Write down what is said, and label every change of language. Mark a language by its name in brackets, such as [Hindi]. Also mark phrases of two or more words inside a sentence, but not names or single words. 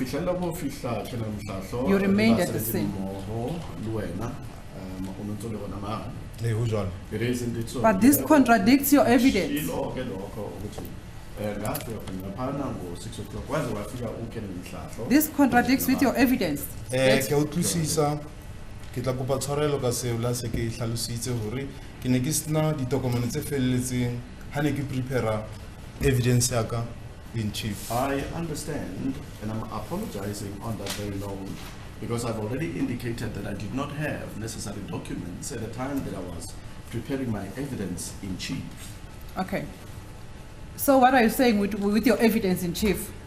[English] You remained at the scene. It is indeed so. But this contradicts your evidence. This contradicts with your evidence. [Southern Sotho] Ke tla kopa tshwarelo ka seo la se ke hlalositse hore ke ne ke sena ditokomane tse felletseng ha ne ke [English] prepare evidence [Southern Sotho] ya ka [English] in chief. I understand, and I'm apologizing on that very note, because I've already indicated that I did not have necessary documents at the time that I was preparing my evidence in chief. Okay. So what are you saying with your evidence in chief?